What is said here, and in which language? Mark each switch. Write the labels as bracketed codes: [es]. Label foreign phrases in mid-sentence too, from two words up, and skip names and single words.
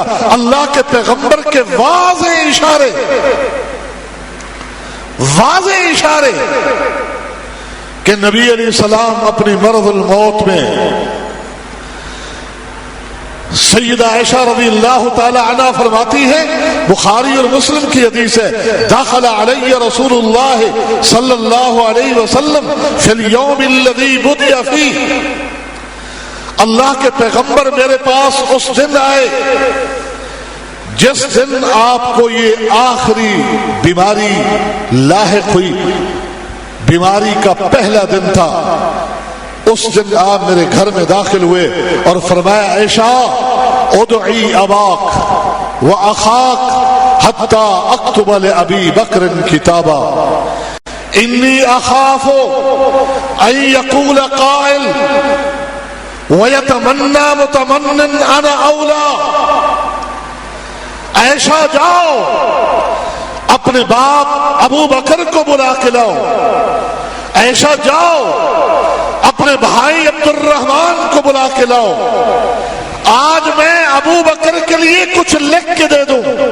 [ur] اللہ کے پیغمبر کے واضح اشارے کہ نبی علیہ السلام اپنی مرض الموت میں، سیدہ عائشہ [ar] رضی اللہ تعالی عنہ [ur] فرماتی ہے، بخاری اور مسلم کی حدیث ہے، [ar] دخل علی رسول اللہ صلی اللہ علیہ وسلم فی اليوم الذی بدع فیہ، [ur] اللہ کے پیغمبر میرے پاس اس دن آئے جس دن آپ کو یہ آخری بیماری لاحق ہوئی، بیماری کا پہلا دن تھا، اس دن آپ میرے گھر میں داخل ہوئے اور فرمایا، عائشہ [ar] ادعی اباک و اخاک حتی اکتب لابی بکر کتابا انی اخاف ان یقول قائل ویتمنى متمن انا اولا۔ [ur] عائشہ جاؤ اپنے باپ ابو بکر کو بلا کے لاؤ، عائشہ جاؤ اپنے بھائی عبد الرحمن کو بلا کے لاؤ، آج میں ابو بکر کے لیے کچھ لکھ کے دے دوں،